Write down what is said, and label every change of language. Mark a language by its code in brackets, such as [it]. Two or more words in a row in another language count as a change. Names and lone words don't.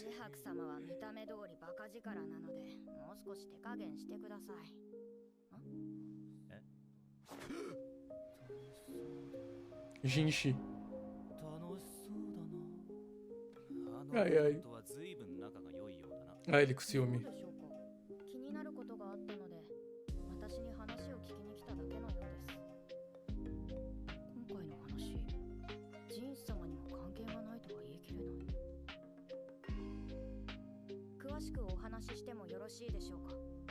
[ja] レハク様は見た目通りバカ力なのでもう少し手加減してください。 Jinshi. 楽しそうだな。はいはいとは随分仲が良いようだな。 [pt] Ah, ele com [ja] どう [pt] ciúme. [ja] でしょうか。気になることがあったので私に話を聞きに来ただけのようです。今回の話、ジンス様にも関係がないとは言い切れない。詳しくお話ししてもよろしいでしょうか。